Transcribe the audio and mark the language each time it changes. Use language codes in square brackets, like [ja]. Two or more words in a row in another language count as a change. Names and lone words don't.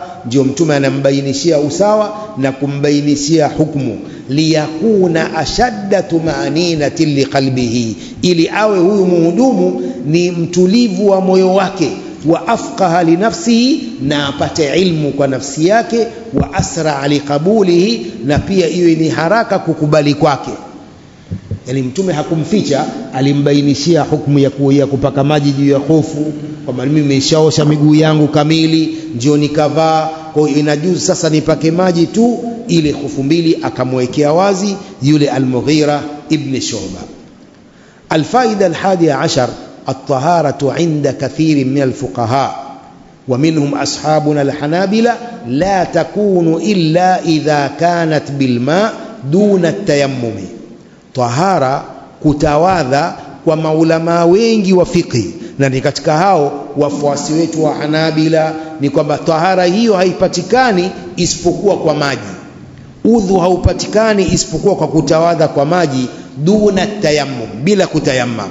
[sw] Ndio Mtume anambainishia usawa na kumbainishia hukumu, [ar] ليكون أشد طمأنينة لقلبه, [sw] ili awe huyu muhudumu ni mtulivu wa moyo wake, [ar] وأفقه لنفسه, [sw] na apate ilmu kwa nafsi yake, [ar] وأسرع لقبوله, [sw] na pia iwe ni haraka kukubali kwake. Yani Mtume hakumficha, alimbainishia hukumu ya kupaka maji juu ya hofu, kwamba mimi nimeshaosha miguu yangu kamili, ndio nikavaa, kwa hiyo inajuzu sasa nipake maji tu. Ile hofu mbili akamwekea wazi yule Al-Mughira ibn Shu'ba. [ar] الفائدة الحادية عشر الطهارة عند كثير من الفقهاء ومنهم أصحابنا الحنابلة لا تكون إلا إذا كانت بالماء دون التيمم. [sw] Tahara, kutawadha, kwa maulama wengi wa fiqhi, na ni katika hao wafuasi wetu wa Hanabila, ni kwamba tahara hiyo haipatikani isipokuwa kwa maji. Udhu haupatikani isipokuwa kwa kutawadha kwa maji, [ar] دون التيمم, [sw] bila kutayammam.